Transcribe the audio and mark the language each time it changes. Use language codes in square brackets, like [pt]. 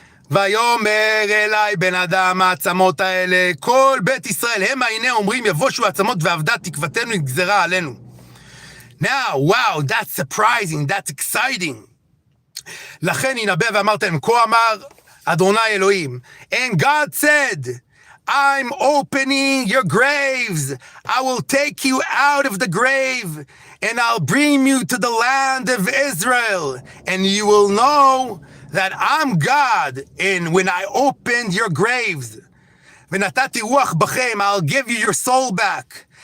[he] ויאמר אליי בן אדם העצמות האלה, כל בית ישראל, המה הנה אומרים יבושו עצמות ועבדה תקוותנו נגזרה עלינו. [en] Now, wow, that's surprising, that's exciting. [he] לכן ינבא ואמרת להם, כה אמר אדוני אלוהים, [en] and God said, I'm opening your graves. I will take you out of the grave, and I'll bring you to the land of Israel, and you will know that I'm God, and when I opened your graves, [he] ונתתי רוח בכם, [en] I'll give you your soul back.